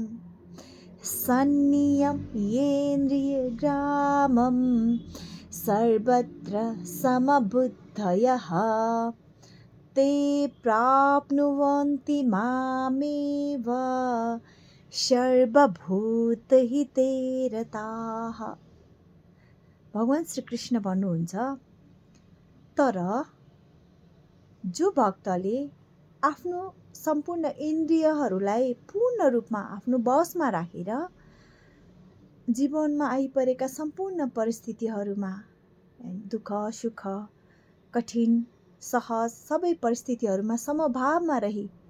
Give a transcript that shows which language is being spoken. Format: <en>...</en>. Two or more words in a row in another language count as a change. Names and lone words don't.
<sa>सन्नियं येन्द्रियग्रामं सर्वत्र समबुद्धयः ते प्राप्नुवन्ति मामेव सर्वभूतहिते रताः।</sa> <ne>भगवान श्री कृष्ण भन्नुहुन्छ, तर जो भक्तले आफ्नो सम्पूर्ण इन्द्रियहरूलाई पूर्ण रूपमा आफ्नो वशमा राखेर जीवनमा आइपरेका सम्पूर्ण परिस्थितिहरूमा दुःख सुख कठिन सहज सबै परिस्थितिहरूमा समभावमा रही</ne>